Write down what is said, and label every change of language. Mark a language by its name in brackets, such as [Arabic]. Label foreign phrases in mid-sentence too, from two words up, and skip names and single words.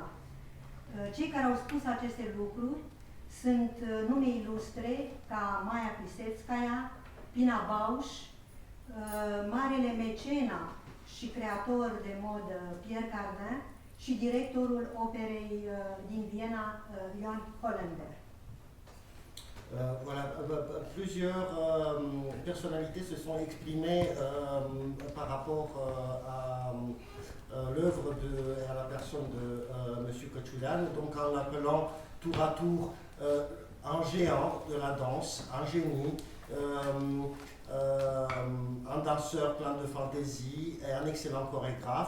[Romanian] Cei care au spus aceste lucruri sunt nume ilustre ca Maia Plisevskaya, Pina Bausch, marele mecena și creator de modă Pierre Cardin și directorul operei din Viena, Johann Holländer. [French] Voilà, plusieurs personnalités se sont exprimées par rapport à l'œuvre et à la personne de M. Căciuleanu, donc en l'appelant tour à tour un géant de la danse, un génie, un danseur plein de fantaisie et un excellent chorégraphe.